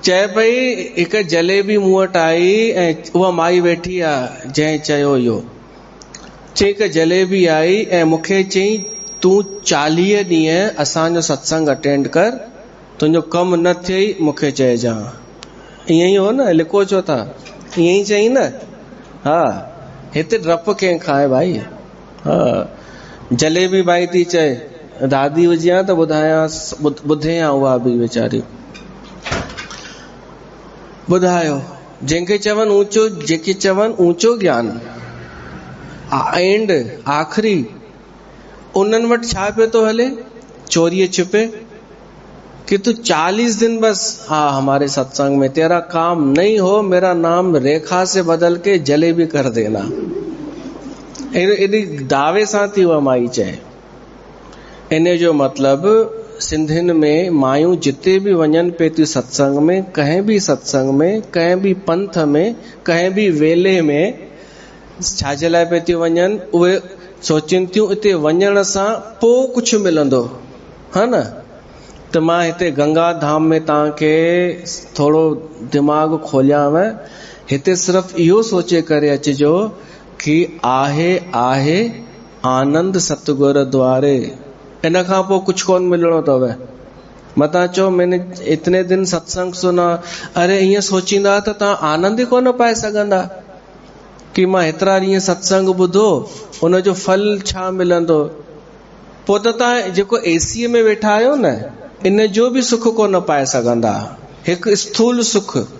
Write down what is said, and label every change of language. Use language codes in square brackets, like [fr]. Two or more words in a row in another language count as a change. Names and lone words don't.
[sd] चए पई हिकु जलेबी मूं वटि आई ऐं उहा माई वेठी आहे जंहिं चयो इहो, चई हिकु जलेबी आई ऐं मूंखे चई तूं 40 ॾींहं असांजो सत्संग अटेंड कर, तुंहिंजो कमु न थिए मूंखे चइजां। ईअं ई हो न, लिको छो था, ईअं ई चई न। हा, हिते डप कंहिं खाए भाई। हा, जलेबी भाई थी चए, दादी हुजे हा त ॿुधे हा उहा बि वीचारी। ॿुधायो, जंहिंखे चवनि ऊंचो, जेके चवनि ऊंचो ज्ञान एंड आख़िरी, उन्हनि वटि छा पियो थो हले? [hi] चोरीअ छिपे कि तू 40 दिन बस हमारे सत्संग में, तेरा काम नहीं हो, मेरा नाम रेखा से बदल के जलेबी कर देना। [sd] एॾी दावे सां थी उहा माई चए। इन जो मतिलबु सिंधियुनि में मायूं जिते बि वञनि पे थियूं सत्संग में, कंहिं बि सत्संग में, कंहिं बि पंथ में, कंहिं बि वेले में, छाजे लाइ पे थियूं वञनि? उहे सोचनि थियूं हिते वञण सां पोइ कुझु मिलंदो, हा न। त मां हिते गंगा धाम में तव्हांखे थोरो दिमाग़ खोलियांव। हिते सिर्फ़ु इहो सोचे करे अचिजो कि आहे आनंद सतगुर द्वारे, इन खां पोइ कुझु कोन मिलणो अथव। मतां चओ [hi] मैंने इतने दिन सत्संग सुना, [sd] अरे ईअं सोचींदा त तव्हां आनंद ई कोन पाए सघंदा कि मां हेतिरा ॾींहं सत्संग ॿुधो, उनजो फल छा मिलंदो। पोइ त तव्हां जेको एसीअ में वेठा आहियो न, इन जो बि सुख कोन पाए सघंदा, हिकु स्थूल सुख।